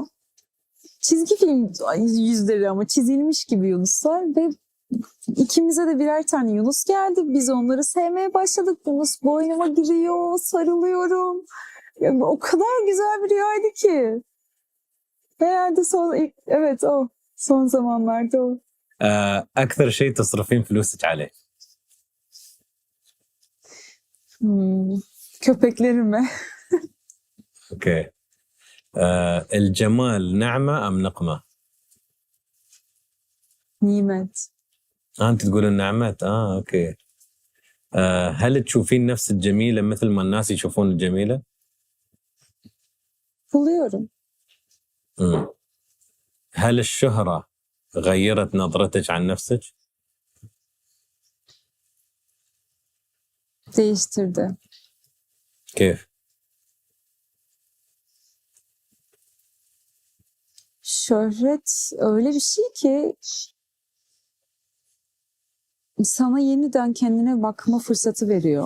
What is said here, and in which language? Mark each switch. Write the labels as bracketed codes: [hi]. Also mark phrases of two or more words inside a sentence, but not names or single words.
[tr] Çizgi film yüzleri ama çizilmiş gibi yunuslar ve ikimize de birer tane yunus geldi. Biz onları sevmeye başladık. Yunus boynuma giriyor, sarılıyorum. Yani o kadar güzel bir rüyaydı ki. Herhalde son zamanlarda o. [ar] اكثر شيء تصرفين فلوسك عليه؟ [tr] Köpeklerime. [ar] اوكي. الجمال نعمه ام نقمه؟ [tr] Nimet. [ar] انت تقول النعمات. اوكي. هل تشوفين نفسك جميله مثل ما الناس يشوفون الجميله؟ [tr] Buluyorum. [ar] هل الشهرة غيرت نظرتك عن نفسك؟ [tr] Değiştirdi. [ar] كيف؟ [tr] Şöhret öyle bir şey ki sana yeniden kendine bakma fırsatı veriyor.